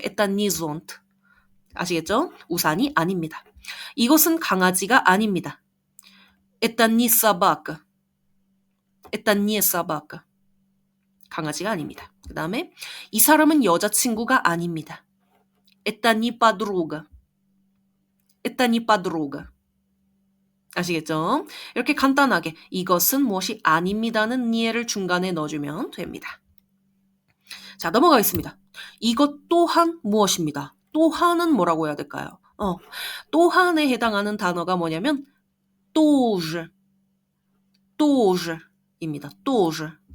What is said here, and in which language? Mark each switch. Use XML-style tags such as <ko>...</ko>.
<ru>Это не зонт.</ru> <ko>아시겠죠? 우산이 아닙니다. 이것은 강아지가 아닙니다.</ko> <ru>Это не собака. Это не собака.</ru> <ko>강아지가 아닙니다. 그 다음에 이 사람은 여자친구가 아닙니다.</ko> <ru>Это не подруга. Это не подруга.</ru> <ko>아시겠죠? 이렇게 간단하게 이것은 무엇이 아닙니다는 니에를 중간에 넣어주면 됩니다. 자, 넘어가겠습니다. 이것 또한 무엇입니다. 또한은 뭐라고 해야 될까요? 또한에 해당하는 단어가 뭐냐면 тоже, 또즈입니다. 또즈.</ko>